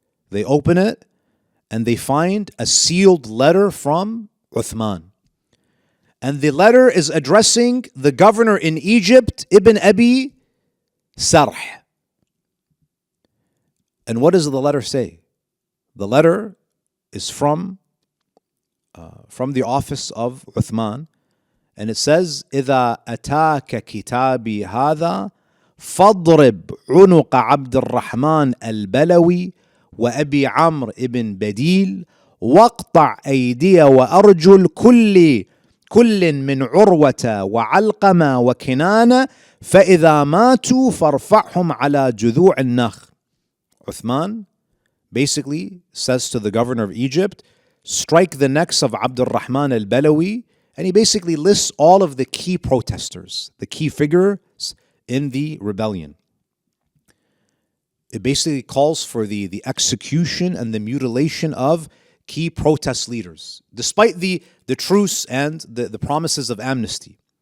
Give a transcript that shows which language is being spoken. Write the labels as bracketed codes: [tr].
[en] They open it and they find a sealed letter from Uthman. And the letter is addressing the governor in Egypt, Ibn A.B.A.S. And what does the letter say? The letter is from the office of Uthman, and it says, [ar] إذا أتاك كتابي هذا فاضرب عنق عبد الرحمن البلوي وأبي عمرو ابن بديل واقطع أيدي وأرجل كل من عروة وعلقمة وكنانة فإذا ماتوا فارفعهم على جذوع النخل. [en] Uthman basically says to the governor of Egypt, strike the necks of Abd al-Rahman al-Balawi, and he basically lists all of the key protesters, the key figures in the rebellion. It basically calls for the execution and the mutilation of key protest leaders, despite the truce and the promises of amnesty.